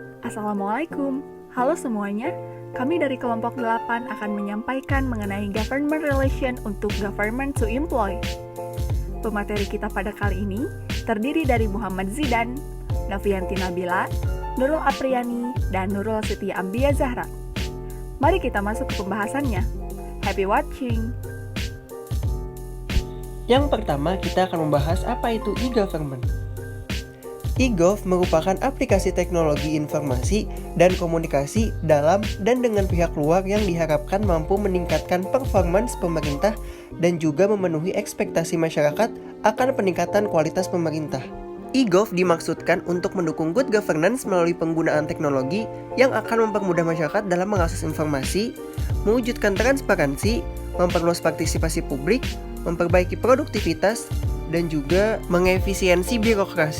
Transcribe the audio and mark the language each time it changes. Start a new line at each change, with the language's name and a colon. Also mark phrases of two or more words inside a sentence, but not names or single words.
Indonesian: Assalamualaikum. Halo semuanya. Kami dari kelompok 8 akan menyampaikan mengenai
English: government relation
Indonesian: untuk
English: government to employ.
Indonesian: Pemateri kita pada kali ini terdiri dari Muhammad Zidan, Nafianti Nabila, Nurul Apriani, dan Nurul Siti Ambia Zahra. Mari kita masuk ke pembahasannya.
English: Happy watching!
Indonesian: Yang pertama, kita akan membahas apa itu e-government. E-gov merupakan aplikasi teknologi informasi dan komunikasi dalam dan dengan pihak luar yang diharapkan mampu meningkatkan performance pemerintah dan juga memenuhi ekspektasi masyarakat akan peningkatan kualitas pemerintah. E-gov dimaksudkan untuk mendukung
English: good governance
Indonesian: melalui penggunaan teknologi yang akan mempermudah masyarakat dalam mengakses informasi, mewujudkan transparansi, memperluas partisipasi publik, memperbaiki produktivitas, dan juga mengefisiensi birokrasi.